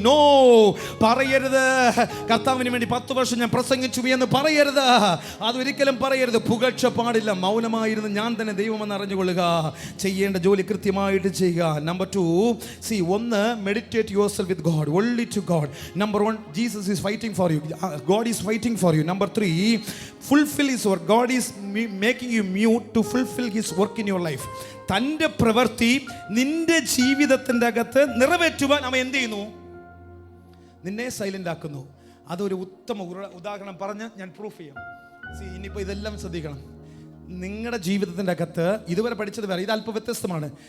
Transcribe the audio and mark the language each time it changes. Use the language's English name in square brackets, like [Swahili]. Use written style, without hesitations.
[Malayalam] No, പറയരുത്. കർത്താവിന് വേണ്ടി 10 വർഷം ഞാൻ പ്രസംഗിച്ചു എന്ന് പറയരുത്. അതൊരിക്കലും പറയരുത്. പുകഴ്ച പാടില്ല. മൗനമായിരുന്നു ഞാൻ തന്നെ ദൈവമെന്ന് അറിഞ്ഞുകൊള്ളുക. ചെയ്യേണ്ട ജോലി കൃത്യമായിട്ട് ചെയ്യുക. [English] Number 2, ഒന്ന്, meditate yourself with God, only to God. Number 1, Jesus is fighting for you, God is fighting for you. Number 3, fulfill his work. God is making you mute to fulfill his work in your life. [Malayalam] തൻ്റെ പ്രവൃത്തി നിന്റെ ജീവിതത്തിൻ്റെ അകത്ത് നിറവേറ്റുവാൻ അവൻ എന്ത് ചെയ്യുന്നു? നിന്നെ silent ആക്കുന്നു. അതൊരു ഉത്തമ ഉദാഹരണം പറഞ്ഞ് ഞാൻ പ്രൂഫ് ചെയ്യാം. ഇനിയിപ്പോൾ ഇതെല്ലാം ശ്രദ്ധിക്കണം. നിങ്ങളുടെ ജീവിതത്തിൻ്റെ അകത്ത് ഇതുവരെ പഠിച്ചത് വേറെ, ഇത് അല്പം വ്യത്യസ്തമാണ്.